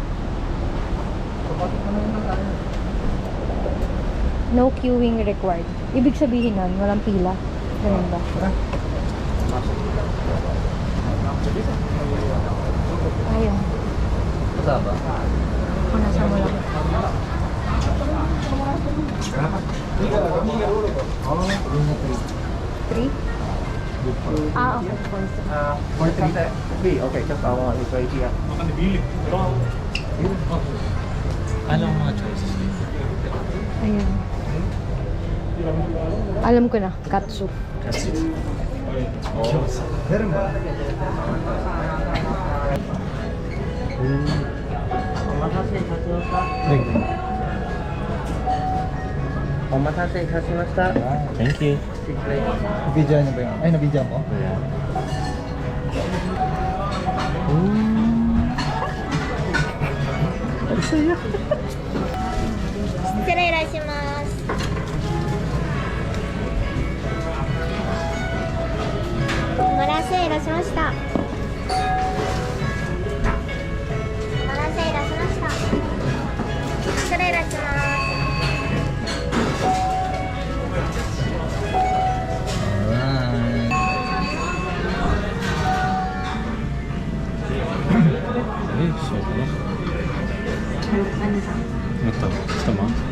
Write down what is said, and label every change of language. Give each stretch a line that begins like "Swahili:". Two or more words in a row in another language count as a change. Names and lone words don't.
English: No queuing required.
Filipino: Ibig sabihin nun, walang pila. Ganun ba? Ayun. Kasama? Kung nasa mo lang.
English: Three? Ah, okay. For 3. Okay, just I want it right here.
Filipino: Anong mga choices dito? Ayun. Alam ko na. Katsu. Kasi Meron ba?
English: Thank you.
Filipino: Nabidya niyo ba yun? Ay, nabidya mo?
English: Yeah.
Japanese: 失礼いたします。お待たせいたしました。お待たせいたしました。失礼いたします。
Filipino: Ito, gusto mo?